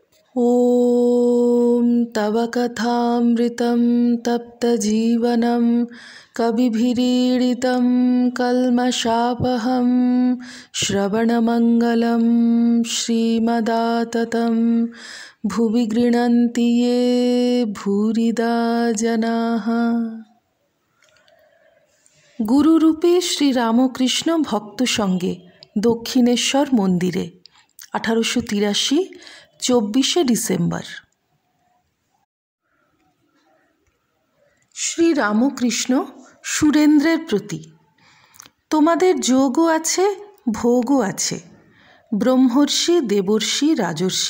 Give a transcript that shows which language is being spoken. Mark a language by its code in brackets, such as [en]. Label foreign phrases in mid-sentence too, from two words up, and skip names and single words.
[sa] ॐ तव कथामृतं तप्तजीवनं कविभिरीडितं कल्मषापहं श्रवणमङ्गलं श्रीमदाततं भुवि गृह्णन्ति ये भूरिदा जनाः। [bn] গুরুরূপে শ্রীরামকৃষ্ণ ভক্ত সঙ্গে দক্ষিণেশ্বর মন্দিরে 1883 24 ডিসেম্বর। শ্রী রামকৃষ্ণ সুরেন্দ্রের প্রতি। তোমাদের যোগও আছে, ভোগও আছে। ব্রহ্মর্ষি, দেবর্ষি, রাজর্ষি।